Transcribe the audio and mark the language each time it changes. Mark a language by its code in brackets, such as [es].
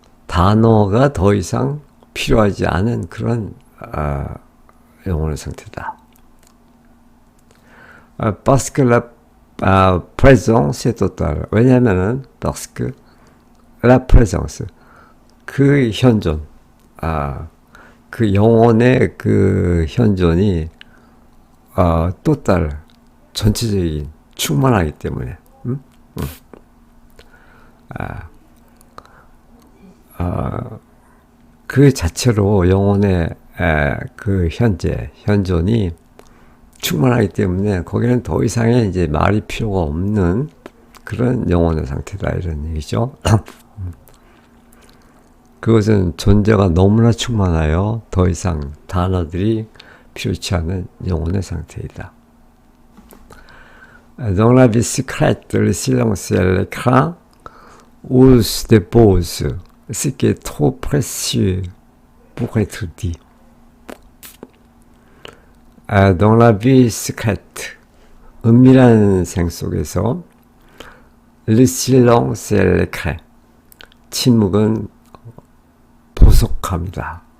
[ko] 단어가 더 이상 필요하지 않은 그런 영혼의 상태다. [fr] Parce que la présence est totale. [ko] 왜냐면은 [fr] parce que la présence, [ko] 그 현존, 그 영혼의 그 현존이 total, 전체적인, 충만하기 때문에. 그 자체로 영혼의 그 현존이 충만하기 때문에 거기는 더 이상의 이제 말이 필요가 없는 그런 영혼의 상태다, 이런 얘기죠. 그것은 존재가 너무나 충만하여 더 이상 단어들이 필요치 않은 영혼의 상태이다. [fr] Dans la vie secrète, le silence et l'écran, où se dépose ce qui est trop précieux pour être dit. Dans la vie secrète, [ko] 은밀한 생 속에서 [fr] le silence et l'écran, [ko] 침묵은 보석함이다.